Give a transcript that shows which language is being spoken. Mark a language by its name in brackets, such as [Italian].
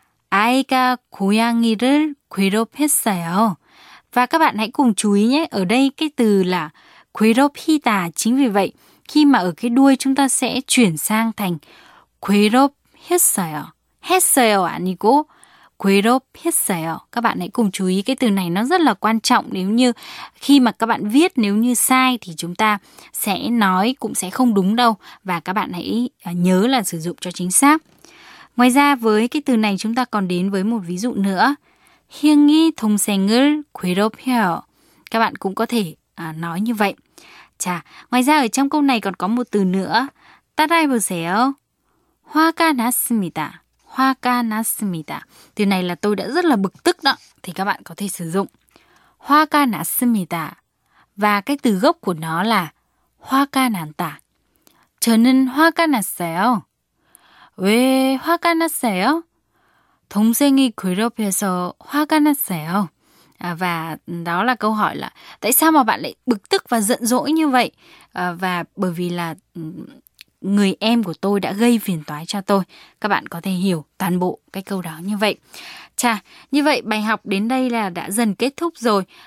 [Korean] 아이가 고양이를 괴롭혔어요. [Vietnamese] Và các bạn hãy cùng chú ý nhé. Ở đây cái từ là 괴롭히다. Chính vì vậy, khi mà ở cái đuôi chúng ta sẽ chuyển sang thành 괴롭혔어요. [Korean] 했어요 아니고 괴롭혔어요. [Vietnamese] Các bạn hãy cùng chú ý cái từ này, nó rất là quan trọng. Nếu như khi mà các bạn viết, nếu như sai thì chúng ta sẽ nói cũng sẽ không đúng đâu. Và các bạn hãy nhớ là sử dụng cho chính xác. Ngoài ra với cái từ này chúng ta còn đến với một ví dụ nữa. [Korean] 형이 동생을 괴롭혀요. [Vietnamese] Các bạn cũng có thể nói như vậy. Chà, ngoài ra ở trong câu này còn có một từ nữa. [Korean] 따라해보세요. 화가 났습니다. 화가 났습니다. [Vietnamese] Từ này là tôi đã rất là bực tức đó. Thì các bạn có thể sử dụng [Korean] 화가 났습니다. [Vietnamese] Và cái từ gốc của nó là 화가 난다. [Korean] 저는 화가 났어요. 왜 화가 났어요? 동생이 괴롭혀서 화가 났어요. [Vietnamese] Và đó là câu hỏi là tại sao mà bạn lại bực tức và giận dỗi như vậy? Và bởi vì là người em của tôi đã gây phiền toái cho tôi. Các bạn có thể hiểu toàn bộ cái câu đó như vậy. Chà, như vậy bài học đến đây là đã dần kết thúc rồi.